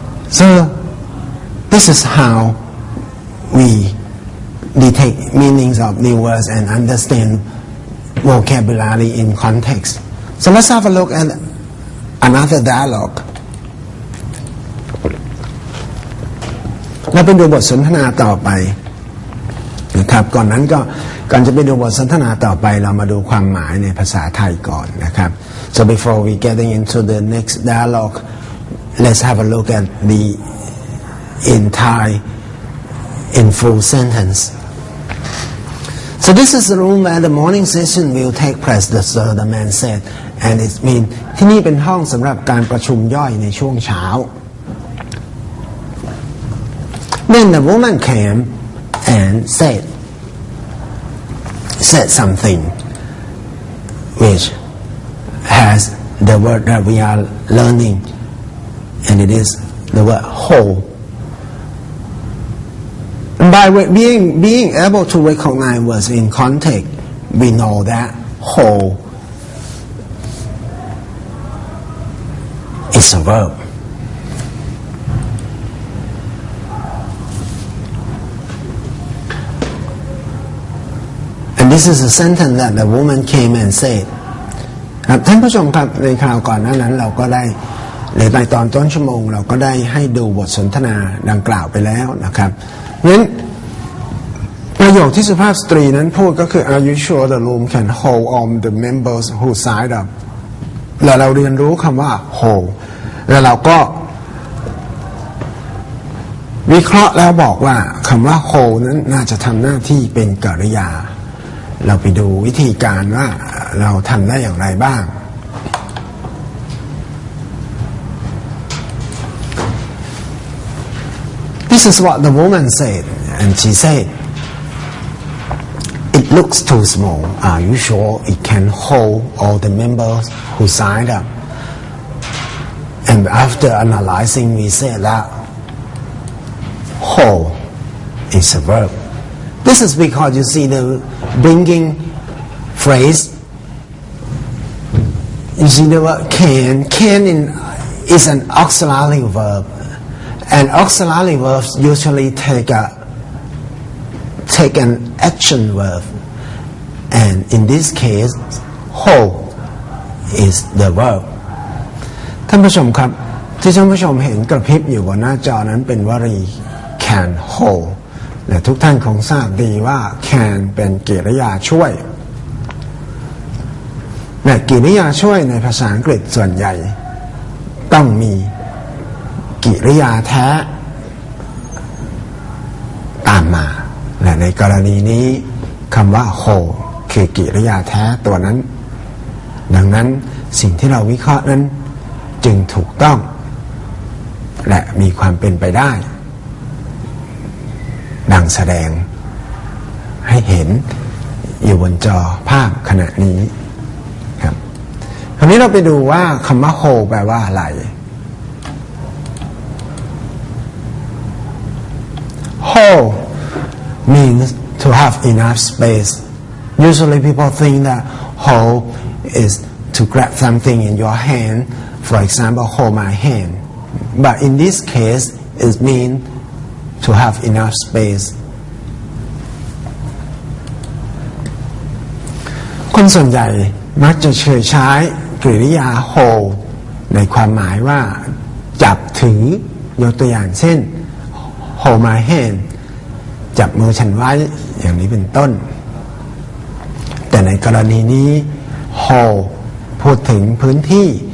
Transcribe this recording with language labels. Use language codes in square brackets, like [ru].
[en] So this is how we detect meanings of new words and understand vocabulary in context. So let's have a look at another dialogue. [th] เราไปดูบทสนทนาต่อไปนะครับก่อนจะไปดูบทสนทนาต่อไปเรามาดูความหมายในภาษาไทยก่อนนะครับ [en] So before we getting into the next dialogue let's have a look at the entire in full sentence. So this is the room where the morning session will take place, the man said, and it means [th] ที่นี่เป็นห้องสำหรับการประชุมย่อยในช่วงเช้า [en] Then the woman came and said something which has the word that we are learning, and it is the word whole. By being able to recognize words in context, we know that whole is a verb. And this is a sentence that the woman came and said. [th] ท่านผู้ชมครับในคราวก่อนหน้านั้นเราก็ได้หรือในตอนต้นชั่วโมงเราก็ได้ให้ดูบทสนทนาดังกล่าวไปแล้วนะครับงั้นประโยคที่สุภาพสตรีนั้นพูดก็คือ [en] Are you sure the room can hold all the members who signed up [th] แล้วเราเรียนรู้คำว่า hold แล้วเราก็ วิเคราะห์แล้วบอกว่าคำว่า hold นั้นน่าจะทำหน้าที่เป็นกริยาเราไปดูวิธีการว่าเราทำได้อย่างไรบ้าง [en] This is what the woman said, and she said, "It looks too small. Are you sure it can hold all the members who signed up?" And after analyzing, we said that hold is a verb. This is because you see the bringing phrase. You see the word can. Can is an auxiliary verb, and auxiliary verbs usually take an action verb, and in this case, hold is the verb. [th] ท่านผู้ชมครับที่ท่านผู้ชมเห็นกระพริบอยู่บนหน้าจอนั้นเป็นวลี can hold และทุกท่านคงทราบดีว่า can เป็นกริยาช่วยและกริยาช่วยในภาษาอังกฤษส่วนใหญ่ต้องมีกริยาแท้ ตามมาและในกรณีนี้คำว่า hold คือกริยาแท้ตัวนั้นดังนั้นสิ่งที่เราวิเคราะห์นั้นจึงถูกต้องและมีความเป็นไปได้ ดังแสดงให้เห็นอยู่บนจอภาพขณะนี้ครับคราวนี้เราไปดูว่าคำว่า hold แปลว่าอะไร [en] hold means to have enough space. Usually people think that hold is to grab something in your hand, for example, hold my hand. But in this case, it means to have enough space. [th] คนส่วนใหญ่มักจะใช้กริยา hold ในความหมายว่าจับถือยกตัวอย่างเช่น [en] hold my hand [th] จับมือฉันไว้อย่างนี้เป็นต้นแต่ในกรณีนี้ hold พูดถึงพื้นที่